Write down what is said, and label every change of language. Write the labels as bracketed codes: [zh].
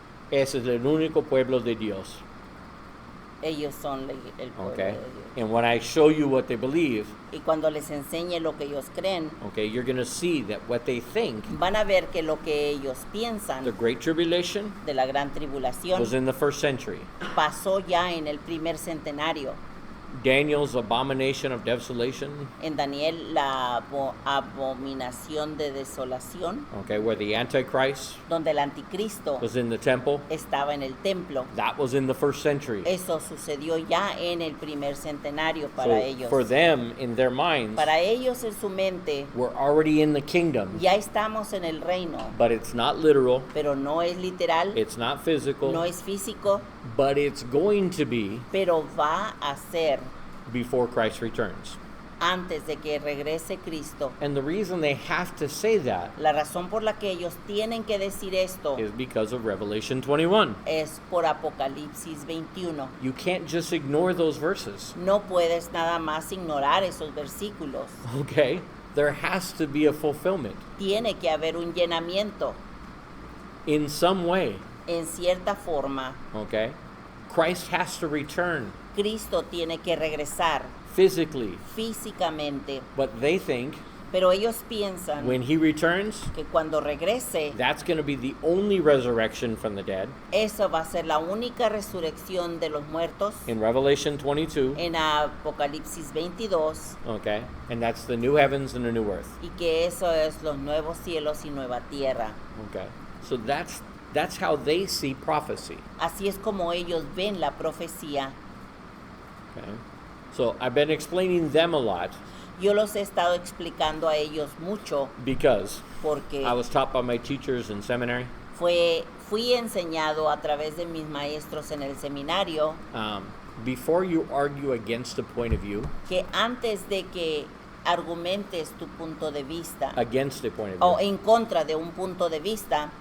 [es] Ese es el único pueblo de Dios. Ellos son el pueblo [en] Okay, [es] de Dios. [en] and when I show you what they believe, [es] Y cuando les enseñe lo que ellos creen, [en] okay, you're going to see that what they think, [es] van a ver que lo que ellos [en] the [es] piensan [en] Great Tribulation, [es] de la gran tribulación [en] was in the 1st century. [es] pasó ya en el primer centenario. [en] Daniel's abomination of desolation, [es] En Daniel, la abominación de desolación, [en] okay, where the Antichrist [es] donde el anticristo [en] was in the temple, [es] estaba en el templo. [en] that was in the 1st century. [es] Eso sucedió ya en el primer centenario para ellos. [en] For them, in their minds, [es] Para ellos en su mente, [en] we're already in the kingdom, [es] ya estamos en el reino, [en] but it's not literal, [es] pero no es literal, [en] it's not physical, [es] no es físico, [en] but it's going to be [es] pero va a ser [en] before Christ returns. [es] antes de que regrese Cristo. [en] And the reason they have to say that [es] La razón por la que ellos tienen que decir esto [en] is because of Revelation 21. [es] es por Apocalipsis 21. [en] You can't just ignore those verses, [es] No puedes nada más ignorar esos versículos. [en] okay? There has to be a fulfillment [es] Tiene que haber un llenamiento [en] in some way, [es] en cierta forma. [en] okay? Christ has to return [es] Cristo tiene que regresar [en] physically. [es] físicamente. [en] But they think [es] Pero ellos piensan [en] when he returns, [es] que cuando regrese, [en] that's going to be the only resurrection from the dead. [es] eso va a ser la única resurrección de los muertos [en] In Revelation 22, [es] en Apocalipsis 22, [en] okay? And that's the new heavens and the new earth. [es] y que eso es los nuevos cielos y nueva tierra. [en] Okay? So that's how they see prophecy. [es] Así es como ellos ven la profecía. [en] Okay? So I've been explaining them a lot [es] Yo los he estado explicando a ellos mucho [en] because [es] porque [en] I was taught by my teachers in seminary. [es] fui enseñado a través de mis maestros en el seminario [en] Before you argue against a point of view, [es] que antes de que argumentes tu punto de vista [en] against a point of [es] o [en] view, [es] en contra de un punto de vista,